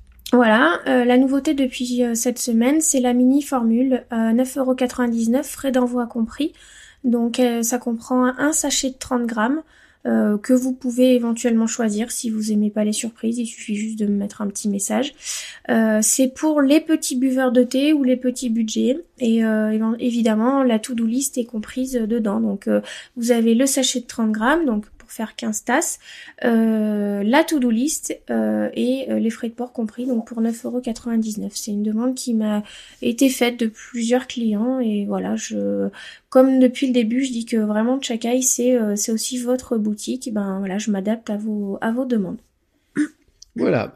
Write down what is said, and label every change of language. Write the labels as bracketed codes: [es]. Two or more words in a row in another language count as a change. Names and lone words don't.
[fr] Voilà, la nouveauté depuis cette semaine, c'est la mini formule, 9,99€, frais d'envoi compris. Donc ça comprend un sachet de 30 grammes. Que vous pouvez éventuellement choisir si vous aimez pas les surprises, il suffit juste de me mettre un petit message. C'est pour les petits buveurs de thé ou les petits budgets et évidemment la [en] to-do list [fr] est comprise dedans. Donc vous avez le sachet de 30 grammes donc pour faire 15 tasses, la [en] to-do list [fr] et les frais de port compris donc pour 9,99€. C'est une demande qui m'a été faite de plusieurs clients et voilà, comme depuis le début, je dis que vraiment Chakai c'est aussi votre boutique. Voilà, je m'adapte à vos demandes. Voilà.